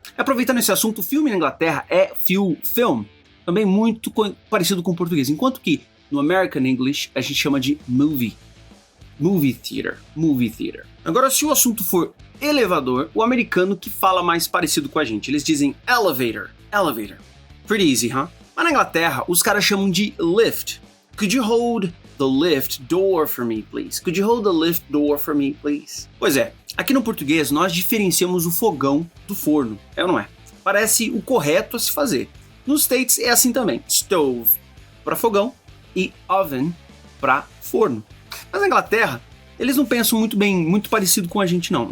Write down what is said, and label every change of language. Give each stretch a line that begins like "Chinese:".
Portuguese: Aproveitando esse assunto, o filme na Inglaterra é film, também muito parecido com o português, enquanto que no American English a gente chama de movie theater. Agora, se o assunto for elevador, o americano que fala mais parecido com a gente, eles dizem elevator.
English: Pretty easy, huh?
Portuguese: Mas na Inglaterra, os caras chamam de lift.
English: Could you hold the lift door for me, please? Could you hold the lift door for me, please?
Portuguese: Pois é, aqui no português nós diferenciamos o fogão do forno, é ou não é? Parece o correto a se fazer. Nos States é assim também, stove para fogão e oven para forno. Mas na Inglaterra, eles não pensam muito parecido com a gente não.